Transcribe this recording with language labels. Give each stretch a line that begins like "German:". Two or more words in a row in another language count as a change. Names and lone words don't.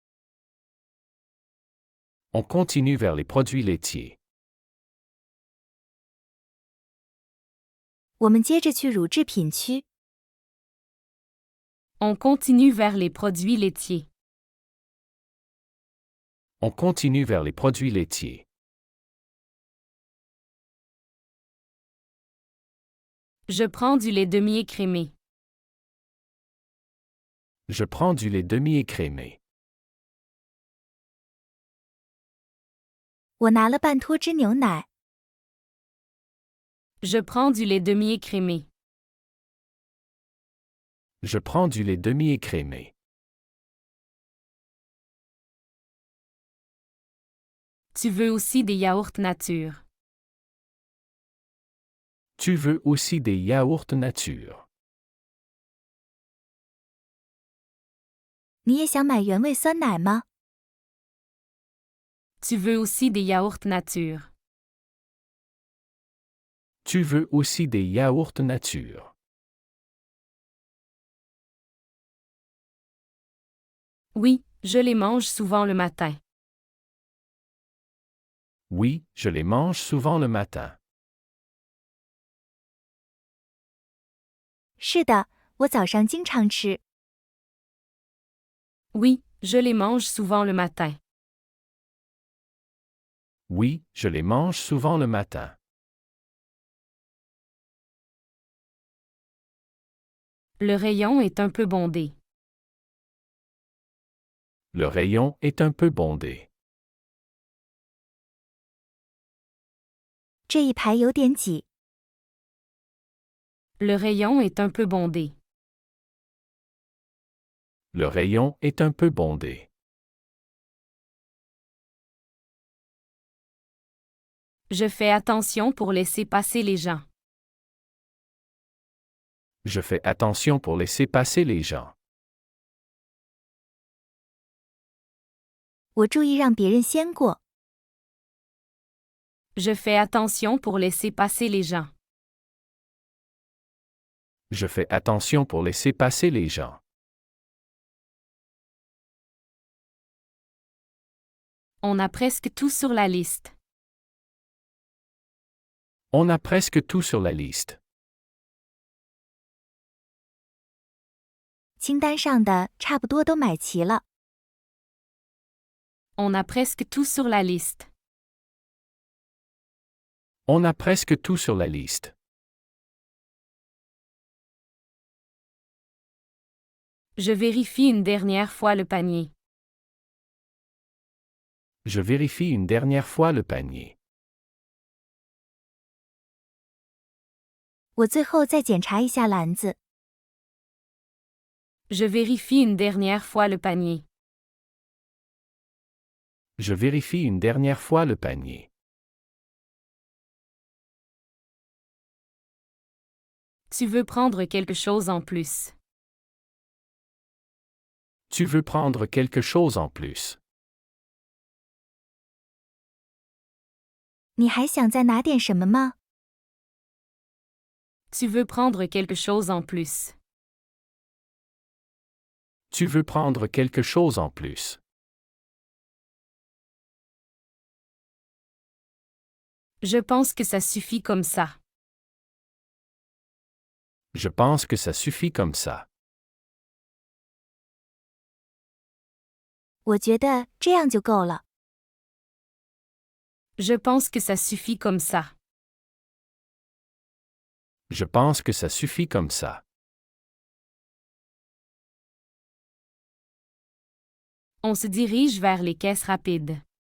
French: On continue vers les produits laitiers.
Chinese: 我们接着去乳制品区。
French: On continue vers les produits laitiers. On continue vers les produits laitiers. Je prends du lait demi-écrémé. Je prends du lait demi-écrémé.
Chinese: 我拿了半脱脂牛奶。
French: Je prends du lait demi-écrémé. Je prends du lait demi-écrémé. Tu veux aussi des yaourts nature. Tu veux aussi des yaourts nature.
Chinese: 你也想买原味酸奶吗？
French: Tu veux aussi des yaourts nature. Tu veux aussi des yaourts nature. Oui, je les mange souvent le matin. Oui, je les mange souvent le matin.
Chinese: 是的，我早上经常吃。
French: Oui, je les mange souvent le matin. Oui, je les mange souvent le matin. Le rayon est un peu bondé. Le rayon est un peu bondé.
Chinese: 这一排有点挤。
French: Le rayon est un peu bondé. Le rayon est un peu bondé. Je fais attention pour laisser passer les gens. Je fais attention pour laisser passer les gens.
Chinese: 我注意让别人先过。
French: Je fais attention pour laisser passer les gens. Je fais attention pour laisser passer les gens. On a presque tout sur la liste. On a presque tout sur la liste.
Chinese: 清单上的差不多都买齐了。
French: On a presque tout sur la liste. On a presque tout sur la liste. Je vérifie une dernière fois le panier. Je vérifie une dernière fois le panier.
Chinese: 我最后再检查一下篮子。
French: Je vérifie une dernière fois le panier. Je vérifie une dernière fois le panier. Tu veux prendre quelque chose en plus. Tu veux prendre quelque chose en plus.
Chinese: 你还想再拿点什么吗？
French: Tu veux prendre quelque chose en plus. Tu veux prendre quelque chose en plus. Je pense que ça suffit comme ça. Je pense que ça suffit comme ça.
Chinese: 我觉得这样就够了。
French: Je pense que ça suffit comme ça. Je pense que ça suffit comme ça. On se dirige vers les caisses rapides.